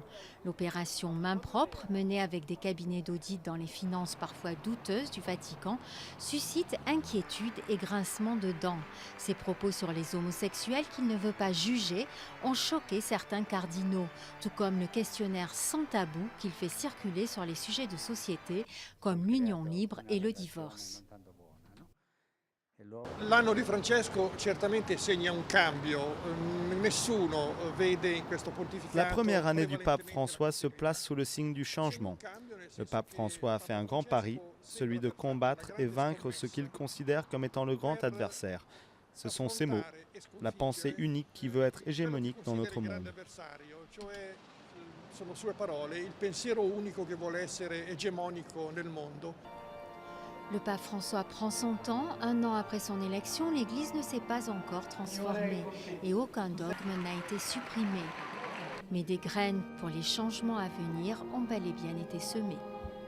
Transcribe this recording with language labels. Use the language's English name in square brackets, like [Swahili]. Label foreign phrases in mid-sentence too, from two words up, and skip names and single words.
[French] L'opération Main propre, menée avec des cabinets d'audit dans les finances parfois douteuses du Vatican, suscite inquiétude et grincement de dents. Ses propos sur les homosexuels qu'il ne veut pas juger ont choqué certains cardinaux, tout comme le questionnaire sans tabou qu'il fait circuler sur les sujets de société comme l'union libre et le divorce. [Italian] L'anno di Francesco certamente segna un cambio. Nessuno vede in questo pontificato. [French] La première année du pape François se place sous le signe du changement. Le pape François a fait un grand pari, celui de combattre et vaincre ce qu'il considère comme étant le grand adversaire. Ce sont ces mots, la pensée unique qui veut être hégémonique dans notre monde. [Italian] Sono sue parole, il pensiero unico che vuole essere egemonico nel mondo. [French] Le pape François prend son temps. Un an après son élection, l'Église ne s'est pas encore transformée et aucun dogme n'a été supprimé. Mais des graines pour les changements à venir ont bel et bien été semées.